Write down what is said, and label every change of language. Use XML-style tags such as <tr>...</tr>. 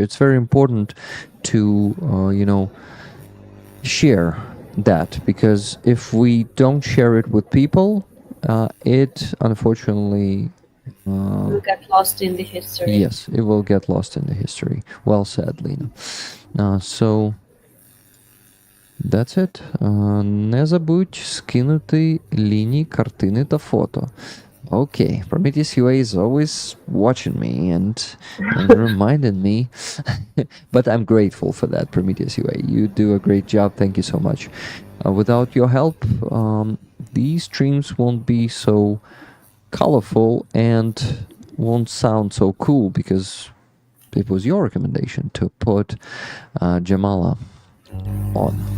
<en>It's very important to, share that, because if we don't share it with people, it unfortunately will get lost in the history. Yes, it will get lost in the history. Well said, Lina. So that's it.</en> <uk>Не забудь скинути Ліні картини та фото.</uk> <en>Okay, Prometheus UA is always watching me and reminding me. But I'm grateful for that, Prometheus UA. You do a great job. Thank you so much. Without your help, these streams won't be so colorful and won't sound so cool, because it was your recommendation to put Jamala on.</en>